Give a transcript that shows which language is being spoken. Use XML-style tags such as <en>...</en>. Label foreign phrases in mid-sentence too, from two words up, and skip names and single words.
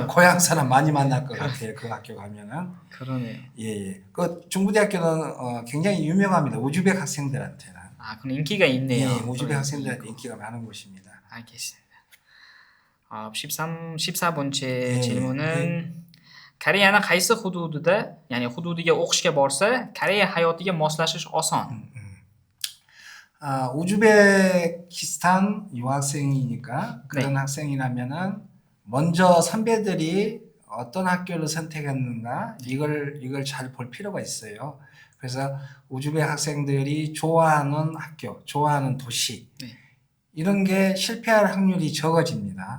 <ko>고향 사람 많이 만날 것 같아요. 그 학교 가면은. 그러네요. 예. 그 중부대학교는 굉장히 유명합니다. 우즈벡 학생들한테는. 그럼 인기가 있네요. 예, 우즈벡 학생들한테 인기가 많은 곳입니다. 알겠습니다. 14번째 예,</ko> <uz>질문은 Koreyani qaysi hududida, ya'ni hududiga o'qishga borsa, Koreya hayotiga moslashish oson?</uz> <ko>우즈베키스탄 유학생이니까 그런 학생이라면은 먼저 선배들이 어떤 학교를 선택했는가 이걸 잘 볼 필요가 있어요. 그래서 우즈베 학생들이 좋아하는 학교, 좋아하는 도시 이런 게 실패할 확률이 적어집니다.</ko>